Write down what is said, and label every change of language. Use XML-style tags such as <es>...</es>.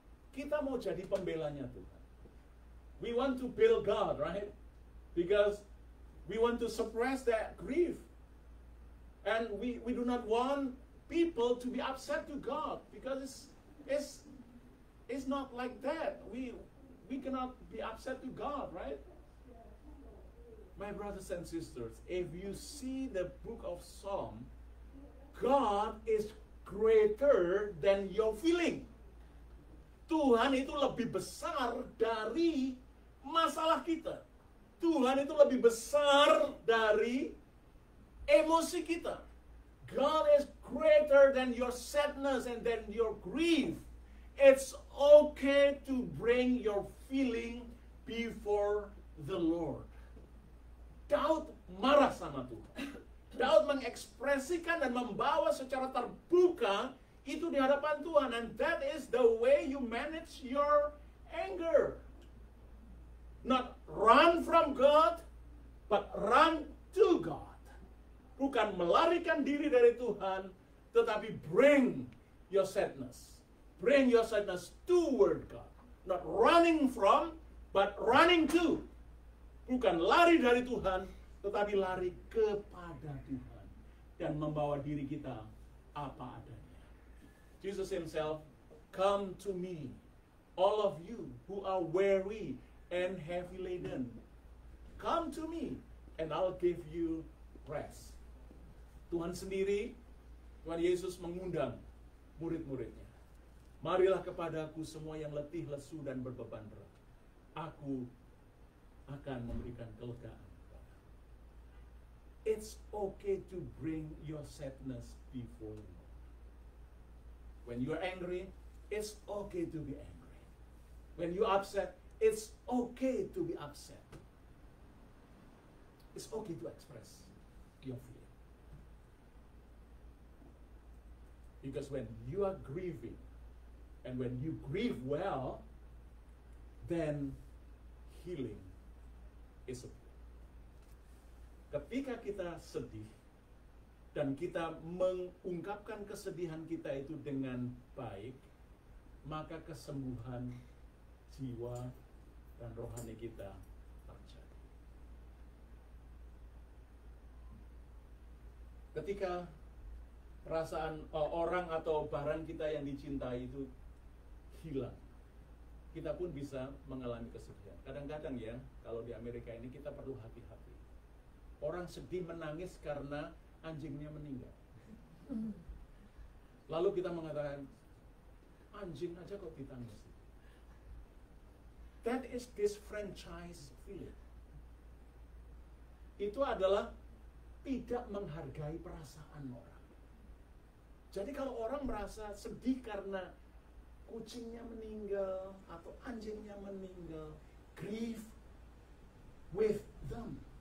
<id>Kita mau jadi pembelanya Tuhan.</id> <en>We want to build God, right? Because we want to suppress that grief. And we do not want people to be upset to God because it's not like that. We cannot be upset to God, right? My brothers and sisters, if you see the book of Psalm, God is greater than your feeling.</en> <id>Tuhan itu lebih besar dari masalah kita. Tuhan itu lebih besar dari emosi kita.</id> <en>God is greater than your sadness and than your grief. It's okay to bring your feeling before the Lord.</en> <id>Daud marah sama Tuhan. Daud mengekspresikan dan membawa secara terbuka itu di hadapan Tuhan.</id> <en>And that is the way you manage your anger. Not run from God, but run to God.</en> <id>Bukan melarikan diri dari Tuhan, tetapi</id> <en>bring your sadness. Bring your sadness toward God. Not running from, but running to.</en> <id>Bukan lari dari Tuhan, tetapi lari kepada Tuhan. Dan membawa diri kita apa adanya.</id> <en>Jesus himself, come to me, all of you who are weary and heavy laden. Come to me, and I'll give you rest.</en> <id>Tuhan sendiri, Tuhan Yesus mengundang murid-muridnya. Marilah kepadaku semua yang letih, lesu, dan berbeban berat. Aku akan memberikan kelegaan.</id> <en>It's okay to bring your sadness before the Lord. When you are angry, it's okay to be angry. When you're upset, it's okay to be upset. It's okay to express your feeling. Because when you are grieving, and when you grieve well, then healing is a.</en> <id>Ketika kita sedih dan kita mengungkapkan kesedihan kita itu dengan baik, maka kesembuhan jiwa dan rohani kita terjadi. Ketika perasaan orang atau barang kita yang dicintai itu hilang, kita pun bisa mengalami kesedihan. Kadang-kadang ya, kalau di Amerika ini kita perlu hati-hati. Orang sedih menangis karena anjingnya meninggal. Lalu kita mengatakan, anjing aja kok ditangisi.</id> <en>That is disfranchised feeling.</en> <id>Itu adalah tidak menghargai perasaan orang. Jadi kalau orang merasa sedih karena kucingnya meninggal atau anjingnya meninggal,</id> <en>grieve with them.</en>